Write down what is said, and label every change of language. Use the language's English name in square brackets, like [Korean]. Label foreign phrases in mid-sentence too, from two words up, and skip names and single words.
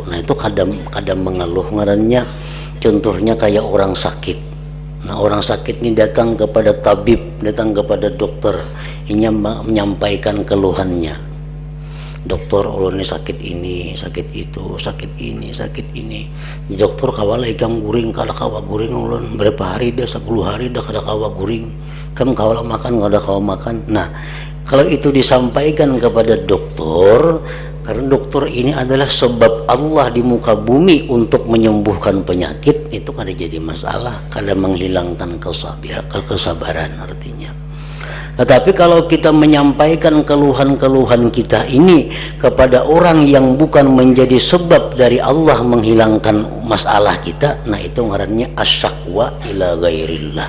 [Indonesian] Nah, itu kadang mengeluh ngarannya. Contohnya kayak orang sakit. Nah, orang sakit ini datang kepada tabib, datang kepada dokter, ini menyampaikan keluhannya. [Banjar] Dokter, ulun ini sakit ini, sakit itu, sakit ini, sakit ini. Di dokter kawala ikam guring, kalau kawa guring ulun berapa hari dah, 10 hari dah kada kawa guring. Kam kawala makan, kada kawa makan. [Indonesian] Nah, kalau itu disampaikan kepada dokter, karena dokter ini adalah sebab Allah di muka bumi untuk menyembuhkan penyakit, itu kada jadi masalah, kada menghilangkan kesabaran artinya. Tetapi kalau kita menyampaikan keluhan-keluhan kita ini kepada orang yang bukan menjadi sebab dari Allah menghilangkan masalah kita, nah itu ngarannya [Arabic] asyakwa ila ghairillah.